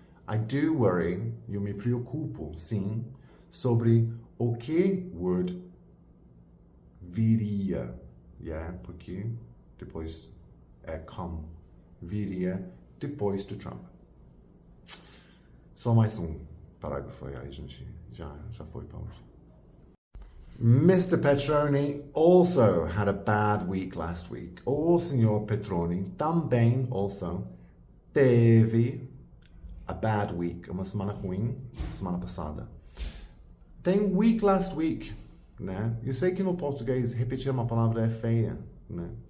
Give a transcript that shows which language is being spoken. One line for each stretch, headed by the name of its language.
English: I do worry,
Portuguese: eu me preocupo, sim, sobre o que Wood viria. Yeah, porque depois é como viria depois do Trump. Só mais um parágrafo aí, gente. Já foi para hoje. Mr.
English: Petroni also had a bad week last week.
Portuguese: O Sr. Petroni também also teve
English: a bad week,
Portuguese: uma semana ruim, semana passada. Tem
English: week last week,
Portuguese: né? Eu sei que no português repetir uma palavra é feia, né?